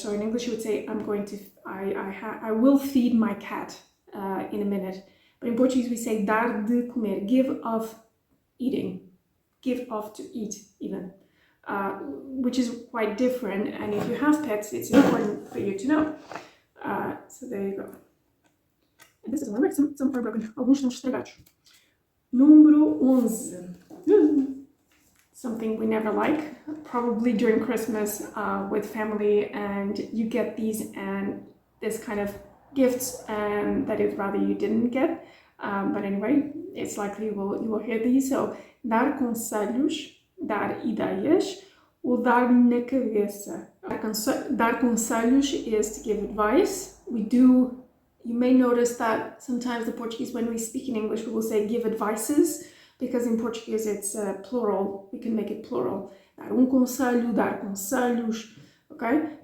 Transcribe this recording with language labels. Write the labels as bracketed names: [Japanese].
[English] So in English you would say, I will feed my cat in a minute. But in Portuguese we say [Portuguese] dar de comer, [English] give of eating, give of to eat even, which is quite different. And if you have pets, it's important for you to know. So there you go. And this is one, some are broken, [Portuguese] alguns estão estragados. Número 11. [English] Something we never like, probably during Christmas with family, and you get these and this kind of gifts that is rather you didn't get. But anyway, it's likely you will hear these. [Portuguese] So, dar conselhos, dar ideias, ou dar na cabeça. Dar conselhos [English] is to give advice. You may notice that sometimes the Portuguese, when we speak in English, we will say give advices. Because in Portuguese it's plural, we can make it plural. [Portuguese] Dar conselho, dar conselhos, okay?